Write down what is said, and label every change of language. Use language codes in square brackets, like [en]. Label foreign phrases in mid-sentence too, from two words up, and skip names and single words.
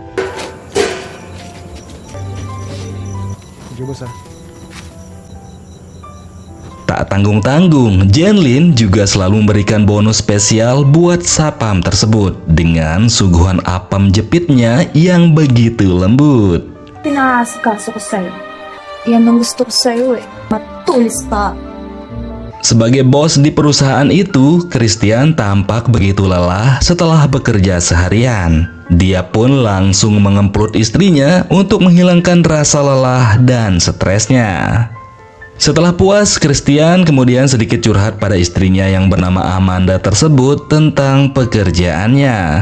[id] Tak tanggung-tanggung, Jeneline juga selalu memberikan bonus spesial buat satpam tersebut dengan suguhan apam jepitnya yang begitu lembut. [tl] Pinasikaso ko sa'yo. Yan ang gusto ko sa'yo eh. Matulis pa. [id] Sebagai bos di perusahaan itu, Christian tampak begitu lelah setelah bekerja seharian. Dia pun langsung mengemplot istrinya untuk menghilangkan rasa lelah dan stresnya. Setelah puas, Christian kemudian sedikit curhat pada istrinya yang bernama Amanda tersebut tentang pekerjaannya.